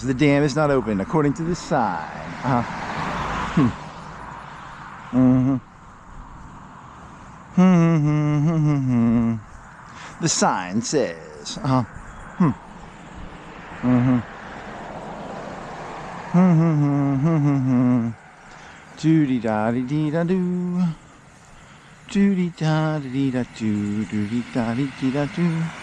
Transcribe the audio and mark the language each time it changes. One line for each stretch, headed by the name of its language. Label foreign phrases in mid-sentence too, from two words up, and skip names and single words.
English: The dam is not open according to the sign. The sign says. Doody da dee dee da doo. Doody da dee da doo. Doody da dee dee da doo.